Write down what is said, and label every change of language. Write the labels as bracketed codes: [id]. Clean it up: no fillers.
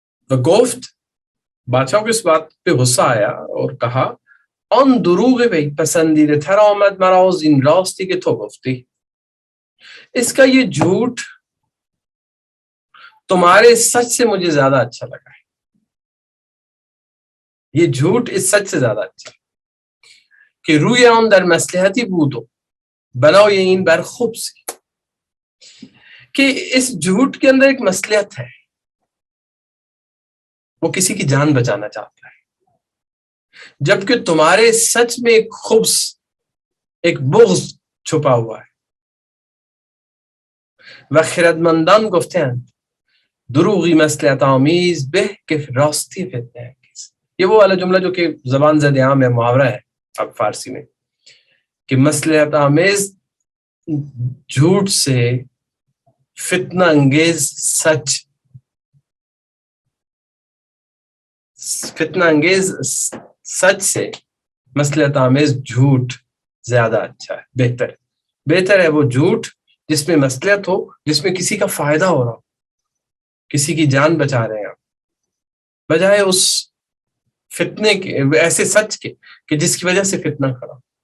[fa] گفت [ur] بادشاہ کو اس بات پہ غصہ آیا اور کہا [fa] آن دروغ وی پسندیده تر آمد مرا از این راستی که تو گفتی. [ur] اس کا یہ جھوٹ تمہارے سچ سے مجھے زیادہ اچھا لگا ہے. یہ جھوٹ اس سچ سے زیادہ اچھا کہ [fa] روی آن در مصلحتی بود و بنای این بر خوب سی، [ur] کہ اس جھوٹ کے اندر ایک مصلحت ہے، وہ کسی کی جان بچانا چاہتا ہے، جبکہ تمہارے سچ میں ایک خبث، ایک بغض چھپا ہوا ہے. [fa] و خردمندان گفتند دروغی مصلحت آمیز به که راستی فتنه انگیز. [ur] یہ وہ والا جملہ جو کہ زبان زد عام ہے، محاورہ ہے اب فارسی میں، کہ مصلحت آمیز جھوٹ سے، فتنہ انگیز سچ، فتنہ انگیز سچ سے مصلحت آمیز جھوٹ زیادہ اچھا ہے، بہتر ہے وہ جھوٹ جس میں مصلحت ہو، جس میں کسی کا فائدہ ہو رہا ہو، کسی کی جان بچا رہے ہیں آپ، بجائے اس فتنے کے، ایسے سچ کے کہ جس کی وجہ سے فتنہ کھڑا.